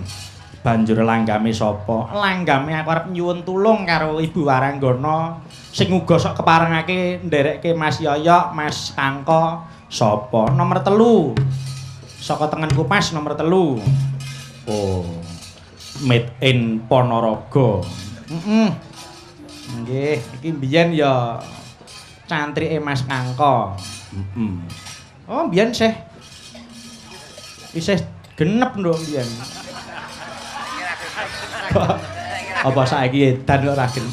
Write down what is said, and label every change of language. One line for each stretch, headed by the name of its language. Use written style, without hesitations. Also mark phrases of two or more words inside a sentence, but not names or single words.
Javanese: Banjur langgame sapa? Langgame aku arep nyuwun tulung karo Ibu Waranggana sing uga sok keparengake nderekke Mas Yoyok, Mas Kangko. Sapa? Nomor 3. Saka tengenku pas nomor 3.
English: Oh. Made in Ponorogo.
Javanese: Nggih, iki mbiyen ya cantrike Mas Kangko. Oh, mbiyen isih genep nduk mbiyen. Apa saiki edan kok ora genep?